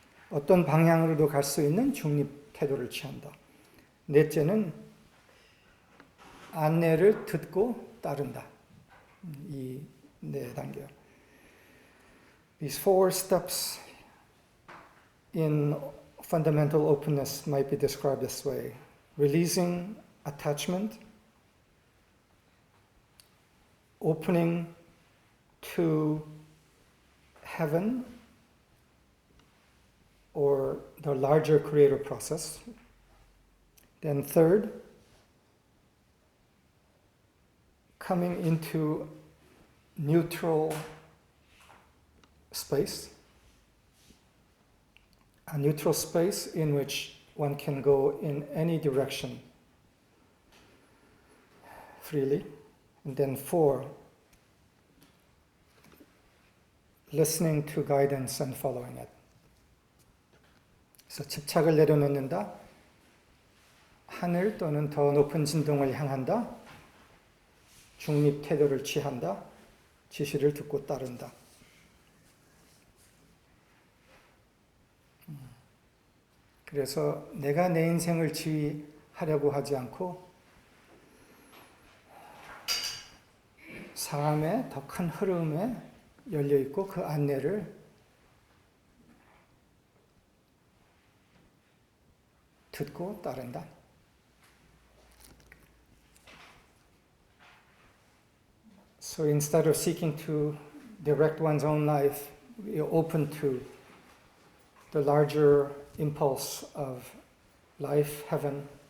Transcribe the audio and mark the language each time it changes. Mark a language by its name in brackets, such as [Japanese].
[Korean] 어떤 방향으로도 갈 수 있는 중립 태도를 취한다. 넷째는 안내를 듣고 따른다. 이 4단계요. [English] These 4 steps in fundamental openness might be described this way. Releasing attachment, opening to heaven or the larger creator process. Then third, coming into neutral space, a neutral space in which one can go in any direction freely. And then 4, listening to guidance and following it. [Korean] 그래서 집착을 내려놓는다, 하늘 또는 더 높은 진동을 향한다, 중립 태도를 취한다, 지시를 듣고 따른다. 그래서 내가 내 인생을 지휘하려고 하지 않고 삶의 더 큰 흐름에 열려있고 그 안내를 듣고 따른다. [English] So instead of seeking to direct one's own life, we are open to the larger impulse of life, heaven.